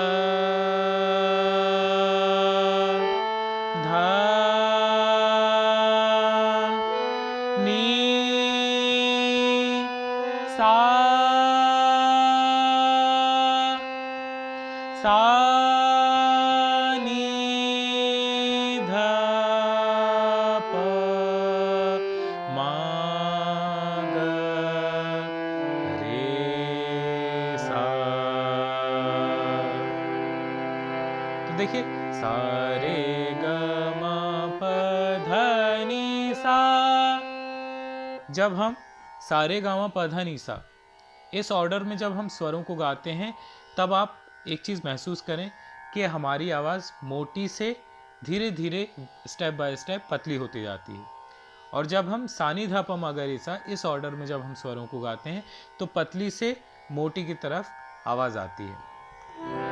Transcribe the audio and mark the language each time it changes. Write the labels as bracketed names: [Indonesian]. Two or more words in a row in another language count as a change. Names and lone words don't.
[Hindi] ध नी सा सा नी ध प म ग रे सा। तो देखिए सा रे ग म प ध नि सा, जब हम सा रे गा मा प ध नि सा इस ऑर्डर में जब हम स्वरों को गाते हैं, तब आप एक चीज़ महसूस करें कि हमारी आवाज़ मोटी से धीरे धीरे [English] step by step [Hindi] पतली होती जाती है। और जब हम सानी धा प म ग रे सा इस ऑर्डर में जब हम स्वरों को गाते हैं, तो पतली से मोटी की तरफ आवाज़ आती है।